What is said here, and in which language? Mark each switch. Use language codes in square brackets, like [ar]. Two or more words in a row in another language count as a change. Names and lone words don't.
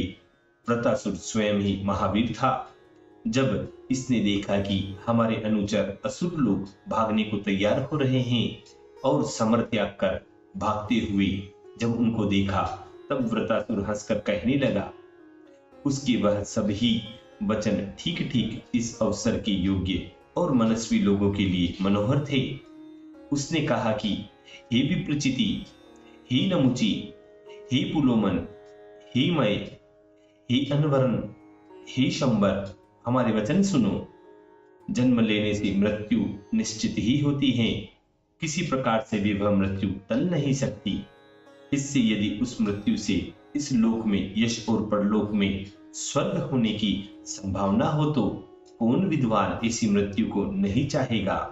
[hi] वृतासुर स्वयं ही महावीर था। जब इसने देखा कि हमारे अनुचर असुर लोग भागने को तैयार हो रहे हैं और समर त्याग कर भागते हुए जब उनको देखा, तब वृतासुर हंसकर कहने लगा। उसके वह सभी वचन ठीक ठीक इस अवसर के योग्य और मनस्वी लोगों के लिए मनोहर थे। उसने कहा कि हे विप्रचिति, हे नमुची, हे पुलोमन, हे मय, हे अनवरन, हे शंबर, हमारे वचन सुनो। जन्म लेने से मृत्यु निश्चित ही होती है, किसी प्रकार से भी वह मृत्यु टल नहीं सकती। इससे यदि उस मृत्यु से इस लोक में यश और परलोक में स्वर्ग होने की संभावना हो, तो कौन विद्वान ऐसी मृत्यु को नहीं चाहेगा।